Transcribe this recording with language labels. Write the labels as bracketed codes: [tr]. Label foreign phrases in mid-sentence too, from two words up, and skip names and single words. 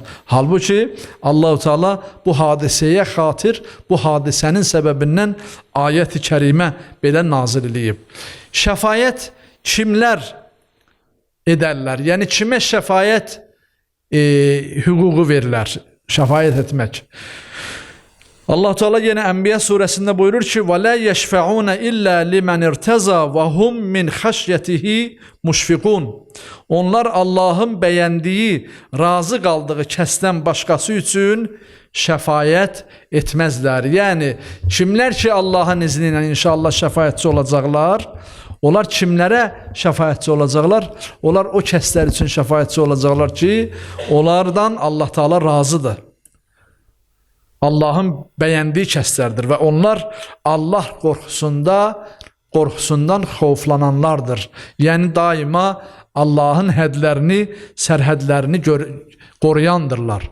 [az] Halbuki Allah-u Teala bu hadisəyə xatir, bu hadisənin səbəbindən ayət-i kərimə belə nazil edib. Şəfaət kimlər edərlər? Yəni kimə şəfaət hüququ verilər? Şəfaət etmək. [tr] Allah Teala yine Enbiya suresinde buyurur ki: [ar] وَلَا يَشْفَعُونَ إِلَّا لِمَنْ اِرْتَزَى وَهُمْ مِنْ خَشْيَتِهِ مُشْفِقُونَ. [tr] Onlar Allah'ın beğendiği, razı kaldığı [az] kəsdən başqası üçün şəfayət [tr] etmezler. Yani kimler ki Allah'ın izniyle inşallah şəfayətçi olacaklar, onlar kimlərə şəfayətçi olacaklar? [az] Onlar o kəslər üçün şəfayətçi olacaklar ki, onlardan Allah Teala razıdır. [tr] Allah'ın beğendiği [az] kəslərdir və onlar Allah qorxusundan xoflananlardır. Yəni daima Allah'ın hədlərini, sərhədlərini qoruyandırlar.